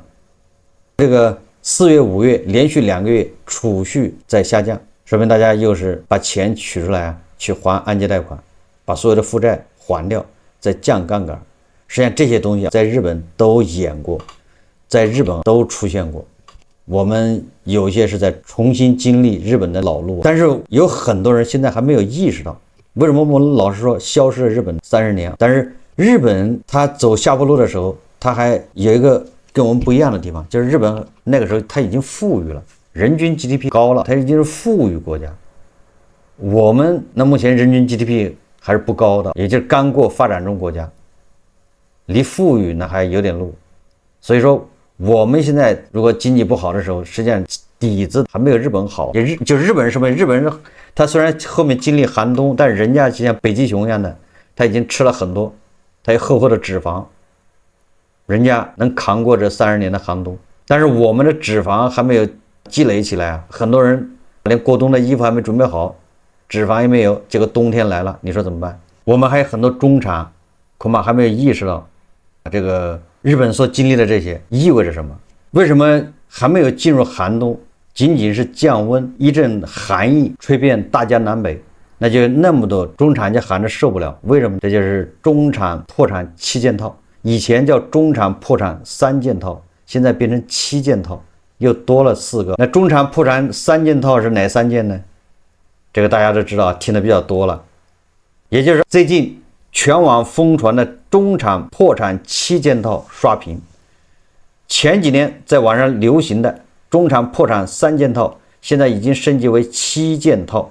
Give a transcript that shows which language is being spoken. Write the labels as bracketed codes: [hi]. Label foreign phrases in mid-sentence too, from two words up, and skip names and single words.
[zh] 這個4月、5月連續2個月儲蓄在下降，說明大家又是把錢取出來去還按揭貸款，把所有的負債還掉，再降槓桿。實際上這些東西在日本都演過，在日本都出現過。我們有一些是在重新經歷日本的老路，但是有很多人現在還沒有意識到，為什麼我們老是說消失了日本30年？但是日本它走下坡路的時候，它還有一个跟我們不一樣的地方，就是日本那個時候它已經富裕了，人均 GDP 高了，它已經是富裕國家。我們那目前人均 GDP 還是不高的，也就是剛過發展中國家，離富裕呢還有點路。所以說我們現在如果經濟不好的時候，實際上底子還沒有日本好。就日本人什麼？日本人他雖然後面經歷寒冬，但是人家就像北極熊一樣的，他已經吃了很多，他有厚厚的脂肪，人家能扛過這30年的寒冬。但是我們的脂肪還沒有積累起來啊，很多人連過冬的衣服還沒準備好，脂肪也沒有，結果冬天來了，你說怎麼辦？我們還有很多中產恐怕還沒有意識到這個日本所經歷的這些意味着什麼。為什麼還沒有進入寒冬，僅僅是降溫，一陣寒意吹遍大江南北，那就那麼多中產就喊着受不了。為什麼？這就是中產破產7件套，以前叫中產破產3件套，現在變成7件套，又多了4個。那中產破產3件套是哪3件呢？這個大家都知道，聽得比較多了。也就是最近全網瘋傳的中產破產7件套刷屏，前幾年在網上流行的中產破產3件套，現在已經升級為7件套。